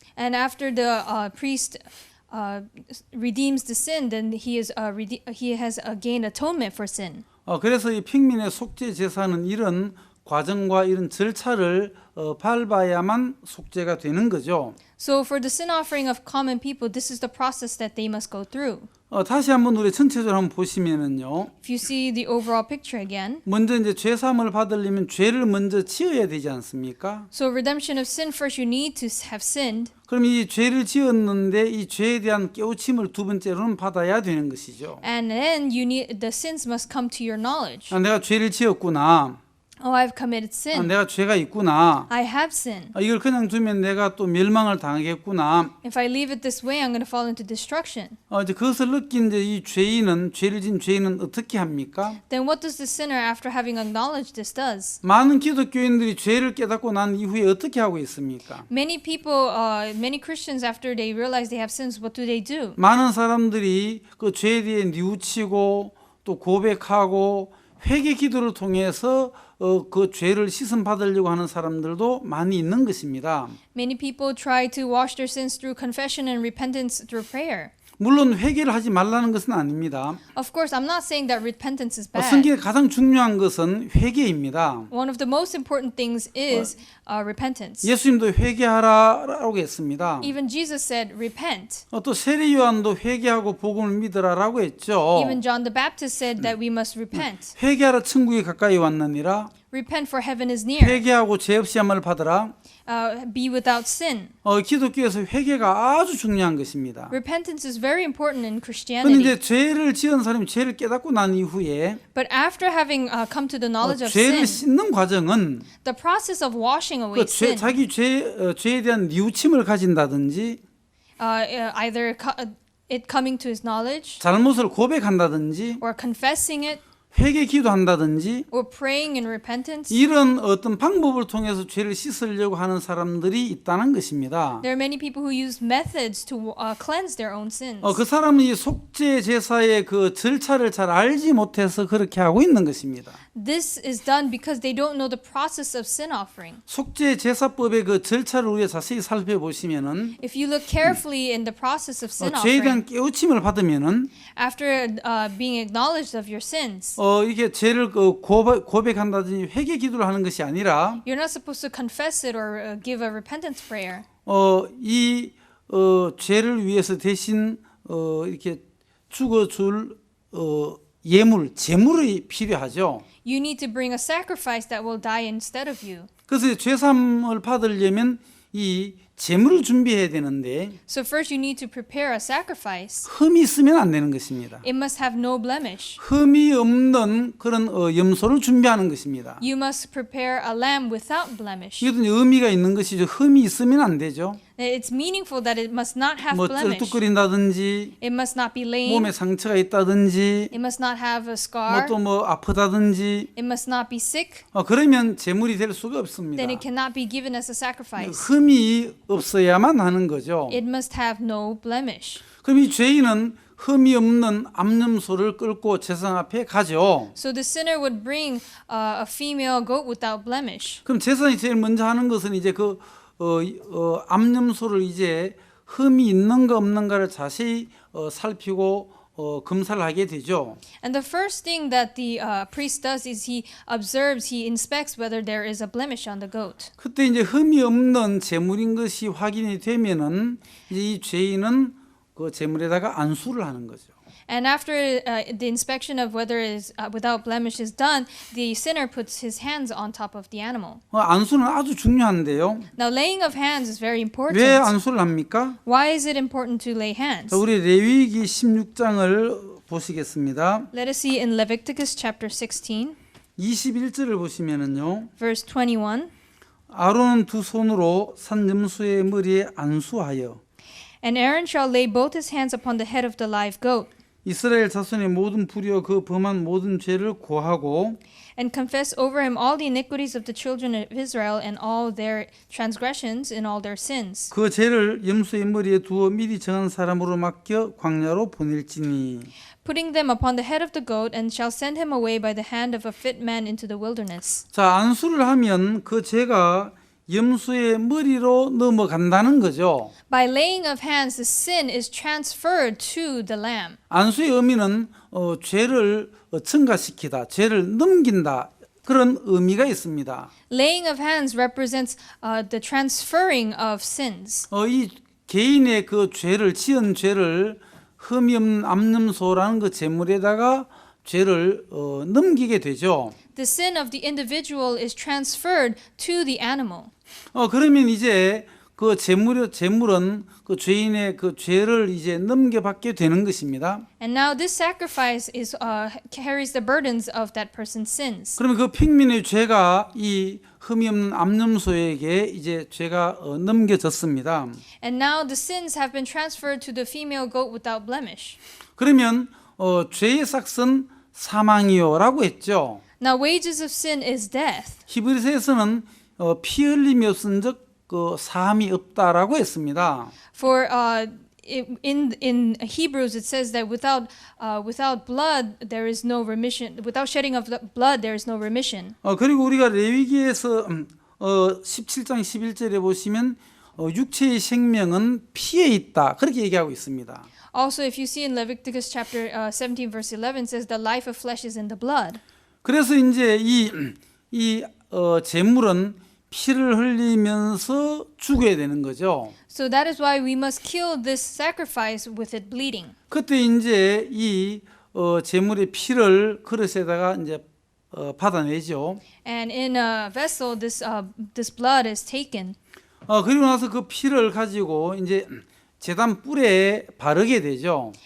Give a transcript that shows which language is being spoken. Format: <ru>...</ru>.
<en>And after the priest redeems the sin, then he has gained atonement for sin.</en> <ko>그래서 이 평민의 속죄 제사는 이런 과정과 이런 절차를 밟아야만 속죄가 되는 거죠.</ko> <en>So for the sin offering of common people, this is the process that they must go through.</en> <ko>다시 한번 우리 전체적으로 한번 보시면은요.</ko> <en>If you see the overall picture again,</en> <ko>먼저 이제 죄 사함을 받으려면 죄를 먼저 지어야 되지 않습니까?</ko> <en>so redemption of sin, first you need to have sinned.</en> <ko>그럼 이 죄를 지었는데 이 죄에 대한 깨우침을 두 번째로는 받아야 되는 것이죠.</ko> <en>And then the sins must come to your knowledge.</en> <ko>내가 죄를 지었구나.</ko> <en>Oh, I've committed sin.</en> <ko>내가 죄가 있구나.</ko> <en>I have sinned.</en> <ko>이걸 그냥 두면 내가 또 멸망을 당하겠구나.</ko> <en>If I leave it this way, I'm going to fall into destruction.</en> <ko>이제 그것을 느낀 이제 이 죄인은 죄를 진 죄인은 어떻게 합니까?</ko> <en>Then what does the sinner, after having acknowledged this, does?</en> <ko>많은 기독교인들이 죄를 깨닫고 난 이후에 어떻게 하고 있습니까?</ko> <en>Many people, many Christians, after they realize they have sins, what do?</en> <ko>많은 사람들이 그 죄에 대해 뉘우치고 또 고백하고 회개 기도를 통해서 그 죄를 씻음 받으려고 하는 사람들도 많이 있는 것입니다.</ko> <en>Many people try to wash their sins through confession and repentance through prayer.</en> <ko>물론 회개를 하지 말라는 것은 아닙니다.</ko> <en>Of course, I'm not saying that repentance is bad.</en> <ko>성경에 가장 중요한 것은 회개입니다.</ko> <en>One of the most important things is repentance.</en> <ko>예수님도 회개하라라고 했습니다.</ko> <en>Even Jesus said, repent.</en> <ko>또 세례 요한도 회개하고 복음을 믿으라라고 했죠.</ko> <en>Even John the Baptist said that we must repent.</en> <ko>회개하라 천국이 가까이 왔느니라.</ko> <en>Repent for heaven is near.</en> <ko>회개하고 죄 없이 함을 받으라.</ko> <en>Be without sin.</en> <ko>기독교에서 회개가 아주 중요한 것입니다.</ko> <en>Repentance is very important in</en> <ko>그런데</ko> <en>Christianity.</en> <ko>이제 죄를 지은 사람이 죄를 깨닫고 난 이후에</ko> <en>But after having come to the knowledge of</en> <ko>죄를</ko> <en>sin,</en> <ko>씻는 과정은</ko> <en>the process of washing away sin,</en> <ko>자기 죄에 대한 뉘우침을 가진다든지</ko> <en>either it coming to his knowledge</en> <ko>잘못을 고백한다든지</ko> <en>or confessing it</en> <ko>회개 기도한다든지</ko> <en>or praying in repentance.</en> <ko>이런 어떤 방법을 통해서 죄를 씻으려고 하는 사람들이 있다는 것입니다.</ko> <en>There are many people who use methods to cleanse their own sins.</en> <ko>그 사람은 이 속죄 제사의 그 절차를 잘 알지 못해서 그렇게 하고 있는 것입니다.</ko> <en>This is done because they don't know the process of sin offering.</en> <ko>속죄 제사법의 그 절차를 우리가 자세히 살펴보시면은</ko> <en>If you look carefully in the process of sin</en> <ko>죄에 대한 깨우침을 받으면은</ko> <en>after being acknowledged of your sins,</en> <ko>이게 죄를 고백한다든지 회개 기도를 하는 것이 아니라</ko> <en>you're not supposed to confess it or give a repentance prayer.</en> <ko>이 죄를 위해서 대신 이렇게 죽어줄 예물, 제물이 필요하죠.</ko> <en>You need to bring a sacrifice that will die instead of you.</en> <ko>그래서 죄사함을 받으려면 이 제물을 준비해야 되는데</ko> <en>So first you need to prepare a sacrifice.</en> <ko>흠이 있으면 안 되는 것입니다.</ko> <en>It must have no blemish.</en> <ko>흠이 없는 그런 염소를 준비하는 것입니다.</ko> <en>You must prepare a lamb without blemish.</en> <ko>이것은 의미가 있는 것이죠. 흠이 있으면 안 되죠.</ko> <en>It's meaningful that it must not have</en> <ko>뭐</ko> <en>blemish.</en> <ko>쩔뚝거린다든지</ko> <en>It must not be lame.</en> <ko>몸에 상처가 있다든지</ko> <en>It must not have a scar.</en> <ko>또 뭐 아프다든지</ko> <en>It must not be sick.</en> <ko>그러면 제물이 될 수가 없습니다.</ko> <en>Then it cannot be given as a sacrifice.</en> <ko>흠이 없어야만 하는 거죠.</ko> <en>It must have no blemish.</en> <ko>그럼 이 죄인은 흠이 없는 암염소를 끌고 제사장 앞에 가죠.</ko> <en>So the sinner would bring a female goat without blemish.</en> <ko>그럼 제사장이 제일 먼저 하는 것은 이제 그 암염소를 이제 흠이 있는가 없는가를 자세히 살피고 검사를 하게 되죠.</ko> <en>And the first thing that the priest does is he observes, he inspects whether there is a blemish on the goat.</en> <ko>그때 이제 흠이 없는 제물인 것이 확인이 되면은 이제 이 죄인은 그 제물에다가 안수를 하는 거죠.</ko> <en>And after the inspection of whether it is without blemish is done, the sinner puts his hands on top of the animal.</en> <ko>안수는 아주 중요한데요.</ko> <en>Now, laying of hands is very important.</en> <ko>왜 안수를 합니까?</ko> <en>Why is it important to lay hands?</en> <ko>자, 우리 레위기 16장을 보시겠습니다.</ko> <en>Let us see in Leviticus chapter 16,</en> <ko>21절을 보시면은요.</ko> <en>verse 21.</en> <ko>아론은 두 손으로 산 염소의 머리에 안수하여</ko> <en>And Aaron shall lay both his hands upon the head of the live goat.</en> <ko>이스라엘 자손의 모든 불의와 그 범한 모든 죄를 고하고</ko> <en>and confess over him all the iniquities of the children of Israel and all their transgressions and all their sins.</en> <ko>그 죄를 염소의 머리에 두어 미리 정한 사람으로 맡겨 광야로 보낼지니.</ko> <en>Putting them upon the head of the goat, and shall send him away by the hand of a fit man into the wilderness.</en> <ko>자, 안수를 하면 그 죄가 염소의 머리로 넘어간다는 거죠.</ko> <en>By laying of hands, the sin is transferred to the lamb.</en> <ko>안수의 의미는 죄를 증가시키다, 죄를 넘긴다 그런 의미가 있습니다.</ko> <en>Laying of hands represents the transferring of sins.</en> <ko>이 개인의 그 죄를 지은 죄를 흠이 없는 암염소라는 그 제물에다가 죄를 넘기게 되죠.</ko> <en>The sin of the individual is transferred to the animal.</en> <ko>그러면 이제 그 제물은 그 죄인의 그 죄를 이제 넘겨받게 되는 것입니다.</ko> <en>And now this sacrifice carries the burdens of that person's sins.</en> <ko>그러면 그 핑민의 죄가 이 흠이 없는 암염소에게 이제 죄가 넘겨졌습니다.</ko> <en>And now the sins have been transferred to the female goat without blemish.</en> <ko>그러면 죄의 삭은 사망이요라고 했죠.</ko> <en>Now wages of sin is death.</en> <ko>히브리서에서는 피 흘림이 없은즉 그 사함이 없다라고 했습니다.</ko> <en>For in Hebrews it says that without blood there is no remission. Without shedding of blood there is no remission.</en> <ko>그리고 우리가 레위기에서 17장 11절에 보시면 육체의 생명은 피에 있다 그렇게 얘기하고 있습니다.</ko> <en>Also, if you see in Leviticus chapter 17 verse 11 it says the life of flesh is in the blood.</en> <ko>그래서 이제 이 제물은 피를 흘리면서 죽어야 되는 거죠.</ko> <en>So that is why we must kill this sacrifice with it bleeding.</en> <ko>그때 이제 이 제물의 피를 그릇에다가 이제 받아내죠.</ko> <en>And in a vessel this blood is taken.</en> <ko>그리고 나서 그 피를 가지고 이제 제단 뿔에 바르게 되죠.</ko>